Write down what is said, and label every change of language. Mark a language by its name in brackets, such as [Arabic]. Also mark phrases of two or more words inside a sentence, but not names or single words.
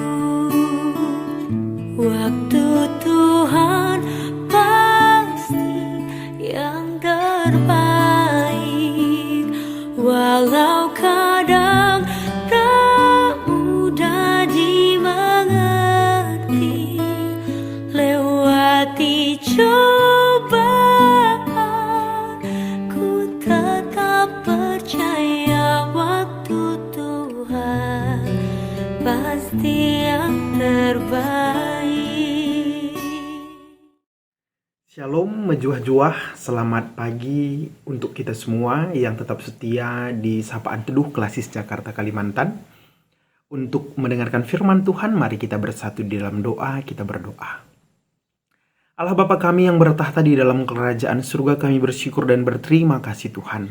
[Indonesian] Waktu Tuhan pasti yang terbaik, walau kadang tak mudah dimengerti. Lewati cobaan, ku tetap percaya waktu Tuhan pasti yang terbaik. Shalom menjuah-juah, selamat pagi untuk kita semua yang tetap setia di Sapaan Teduh Klasis Jakarta Kalimantan. Untuk mendengarkan firman Tuhan, mari kita bersatu di dalam doa, kita berdoa. Allah Bapa kami yang bertahta di dalam kerajaan surga, kami bersyukur dan berterima kasih Tuhan.